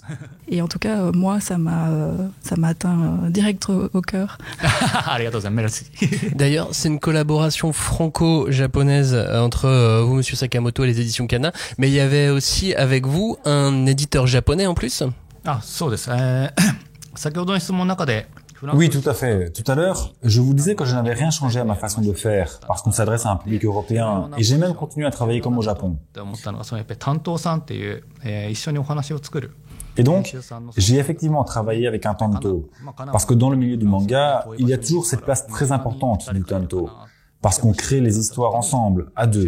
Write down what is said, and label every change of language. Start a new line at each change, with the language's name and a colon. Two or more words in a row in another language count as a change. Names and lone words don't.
French: Et en tout cas, moi, ça m'a atteint direct au cœur. D'ailleurs, c'est une collaboration franco-japonaise entre vous, Monsieur Sakamoto, et les éditions Kana, mais il y avait aussi avec vous un éditeur japonais en plus.
Japanese: Ah, そうです。先ほどの質問の中で
French: Oui, tout à fait. Tout à l'heure, je vous disais que je n'avais rien changé à ma façon de faire, parce qu'on s'adresse à un public européen, et j'ai même continué à travailler comme au Japon. Et donc, j'ai effectivement travaillé avec un tanto, parce que dans le milieu du manga, il y a toujours cette place très importante du tanto, parce qu'on crée les histoires ensemble, à 2.